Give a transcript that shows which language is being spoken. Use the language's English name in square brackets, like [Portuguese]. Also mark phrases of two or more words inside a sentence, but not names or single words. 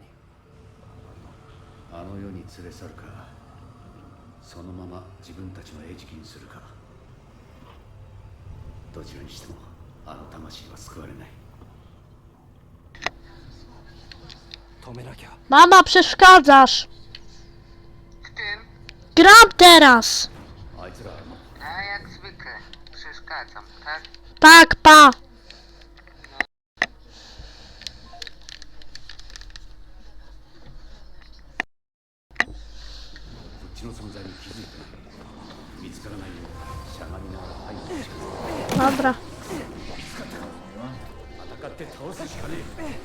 [Japanese] あの世に連れ去るか、そのまま自分たちの餌食にするか。どちらにしてもあの魂は救われない。止めなきゃ。 [Polish] Mama, przeszkadzasz! W tym? Gram teraz! [Japanese] あいつら [Polish] A jak zwykle. Przeszkadzam, tak? Tak, pa! [Japanese] こっちの存在に気づいてない。見つからないようしゃがみながら入って近づく。 [Polish] Dobra. [Japanese] 戦って倒すしかねえ。